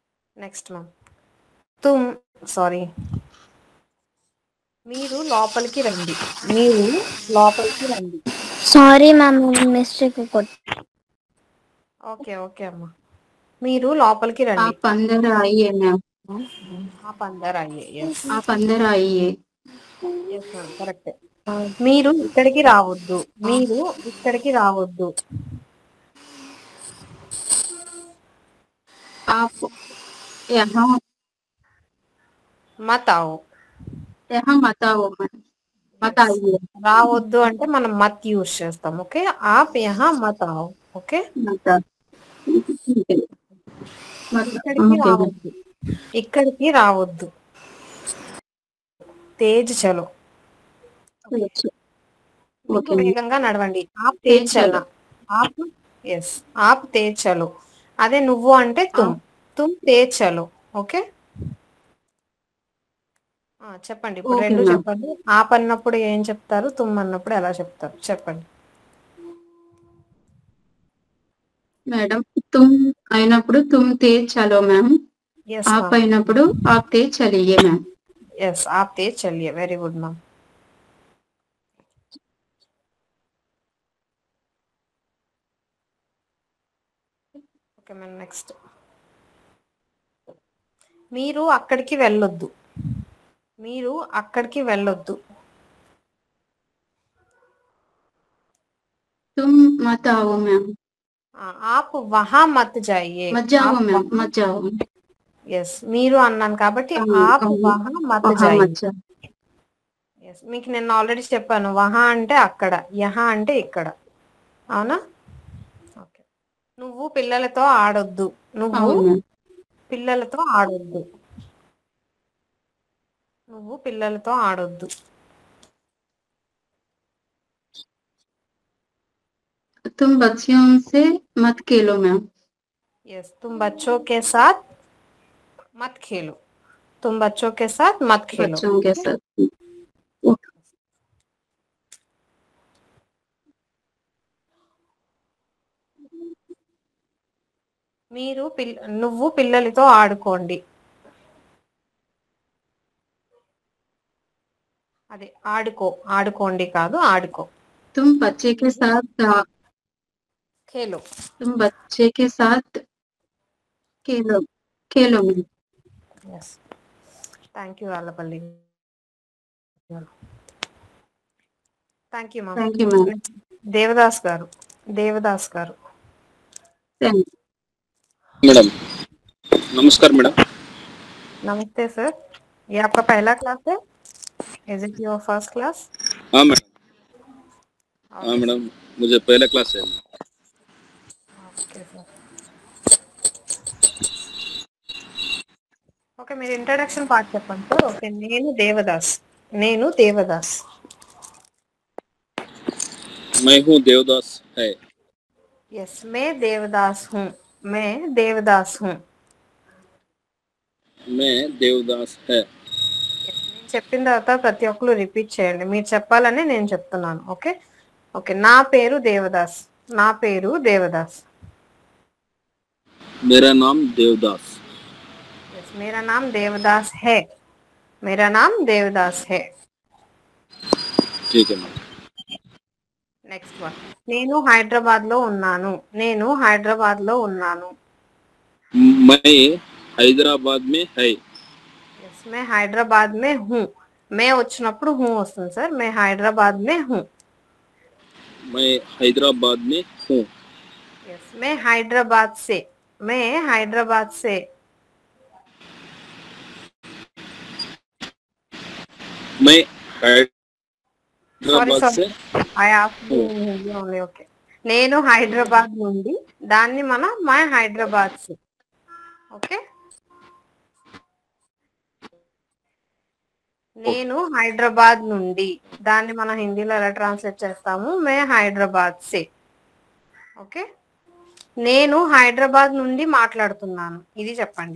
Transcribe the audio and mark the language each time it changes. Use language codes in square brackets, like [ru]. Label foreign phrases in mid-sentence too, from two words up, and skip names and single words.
[te] నెక్స్ట్ మ్యామ్ తుమ్ సారీ మీరు లోపలికి రండి. మీరు లోపలికి రండి. [en] sorry ma'am mistake [te] కొట్. ఓకే ఓకే అమ్మా. మీరు లోపలికి రండి. [hi] आप अंदर आइए मैम. आप अंदर आइए. ఎస్ आप अंदर आइए. [en] yes ma'am correct. [te] మీరు ఇక్కడికి రావద్దు. మీరు ఇక్కడికి రావద్దు. [hi] आप यहाँ మత్ आओ. यहाँ मत आओ मैम. मत [en] Yes. [hi] आइए. [te] రావద్దు అంటే మనం మత్ యూజ్ చేస్తాం. ఓకే [hi] आप यहाँ मत आओ. [te] ఓకే [hi] मत आओ. ठीक है. मत [te] ఇక్కడికి [en] okay ma'am. [te] రావద్దు. ఇక్కడికి రావద్దు. [hi] तेज़ चलो. अच्छा. [te] మీకు [en] okay ma'am. [te] వేగంగా నడవండి. [hi] आप तेज़ तेज చలనా. चलो. आप यस आप तेज़ चलो. [te] అదే నువ్వు అంటే తుమ్. [hi] आप तुम तेज़ चलो. [te] ఓకే చెప్పండి. ఇప్పుడు ఓకే రెండు మ్యామ్. చెప్పండి. ఆప్ అన్నప్పుడు ఏం చెప్తారు, తుమ్ అన్నప్పుడు ఎలా చెప్తారు చెప్పండి. [hi] మేడం तुम అయినప్పుడు तुम तेज चलो मैम. [te] ఎస్ [hi] आप [te] మ్యామ్. [hi] అయినప్పుడు आप तेज चलिए मैम. ఎస్ आप तेज़ चलिए. [en] very good ma'am. okay ma'am next. [te] మీరు అక్కడికి వెళ్ళొద్దు. మీరు అక్కడికి వెళ్ళొద్దు. [hi] तुम मत आओ मैम. आप वहाँ मत जाइए. मत जाओ ఆప్ मैम. వహా. मत जाओ. [te] ఎస్ మీరు అన్నాను కాబట్టి అవును, [hi] ఆప్ [te] అవును. [hi] वहाँ मत वहाँ జాయియే. मत जाओ. [te] ఎస్ మీకు నేను ఆల్రెడీ చెప్పాను. వహా అంటే అక్కడ, యహా అంటే ఇక్కడ. అవునా? ఓకే. నువ్వు పిల్లలతో ఆడొద్దు. నువ్వు అవును మ్యామ్. పిల్లలతో ఆడొద్దు. నువ్వు పిల్లలతో ఆడొద్దు. [hi] तुम बच्चियों से मत खेलो मैम. ఎస్ तुम बच्चों के साथ मत खेलो. तुम बच्चों के साथ मत खेलो. बच्चों के [te] ఓకే [hi] साथ. ओके. [te] మీరు నువ్వు పిల్లలతో ఆడుకోండి. అదే ఆడుకో. ఆడుకోండి కాదు ఆడుకో. [hi] तुम बच्चे के साथ ఖేలో. तुम बच्चे के साथ खेलो. खेलो मैम. [en] yes thank you ఆలపల్లి. thank you ma'am. Thank you मैम. [te] దేవదాస్ గారు. దేవదాస్ గారు. [en] Thank [hi] मैडम नमस्कार मैडम. नमस्ते सर. ये आपका पहला क्लास है? [en] is it your first class? [hi] हाँ मैडम. हाँ ओके मैडम मुझे पहला क्लास है. [te] ఓకే సార్. ఓకే మీరు ఇంట్రడక్షన్ పార్ట్ చెప్పండి సార్. ఓకే నేను దేవదాస్. నేను దేవదాస్. [hi] मैं हूँ देवदास है. ఎస్ मैं देवदास हूँ. मैं देवदास हूँ. मैं देवदास है. [te] నేను చెప్పిన తర్వాత ప్రతి ఒక్కరు రిపీట్ చేయండి. మీరు చెప్పాలని నేను చెప్తున్నాను. ఓకే ఓకే నా పేరు దేవదాస్. నా పేరు దేవదాస్. [hi] मेरा नाम देवदास. ఎస్ मेरा नाम देवदास है. मेरा नाम देवदास है. ठीक है मैडम. [te] నెక్స్ట్ వన్. నేను హైదరాబాద్ లో ఉన్నాను. నేను హైదరాబాద్ లో ఉన్నాను. [hi] मैं हैदराबाद में है. [te] ఎస్ [hi] मैं हैदराबाद में हूँ. [te] మే వచ్చినప్పుడు హూ వస్తుంది సార్. [hi] मैं हैदराबाद में हूँ. मैं हैदराबाद में हूँ. ఎస్ मैं हैदराबाद से. मैं हैदराबाद से. मैं [te] సారీ [hi] हैदराबाद [te] సారీ [hi] से [en] I asked in Hindi only. [te] ఓకే నేను హైదరాబాద్ నుండి. దాన్ని మనం [hi] मैं हैदराबाद से. [te] ఓకే నేను హైదరాబాద్ నుండి. దాన్ని మనం హిందీలో ఎలా ట్రాన్స్లేట్ చేస్తాము? [hi] मैं हैदराबाद से. [te] ఓకే నేను హైదరాబాద్ నుండి మాట్లాడుతున్నాను. ఇది చెప్పండి.